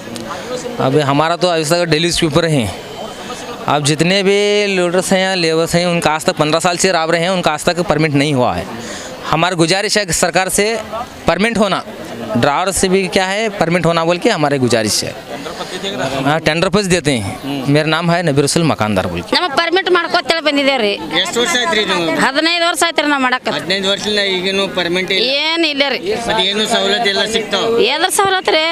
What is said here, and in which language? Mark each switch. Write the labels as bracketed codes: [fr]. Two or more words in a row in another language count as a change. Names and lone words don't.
[hi] अब हमारा तो अभी तक डेली स्वीपर हैं। अब जितने भी लोडर्स हैं या लेबर्स हैं उनका आज तक 15 साल से राब रहे हैं, उनका आज तक परमिट नहीं हुआ है। हमारी गुजारिश है कि सरकार से परमिट होना, ड्राइवर से भी क्या है परमिट होना बोल के हमारी गुजारिश है। हाँ, टेंडर पर देते हैं। मेरा नाम है नबी रसूल मकानदार बोल के। [kn] ನಮ್ಮ ಪರ್ಮಿಟ್ ಮಾಡ್ಕೊತೇಳಿ ಬಂದಿದ್ದೇವ್ರಿ। ಎಷ್ಟು ವರ್ಷ ಆಯ್ತು ರೀ ಇದು? 15 ವರ್ಷ ಆಯ್ತು ರೀ ನಾ ಮಾಡಕ। 15 ವರ್ಷದಿಂದ ಈಗೇನು ಪರ್ಮಿಟ್ ಏನು ಇಲ್ಲ ರೀ। ಮತ್ತೆ ಏನು ಸವಲತ್ತು ಎಲ್ಲ ಸಿಗ್ತಾವ? ಏದ್ರ ಸವಲತ್ತು ರೀ?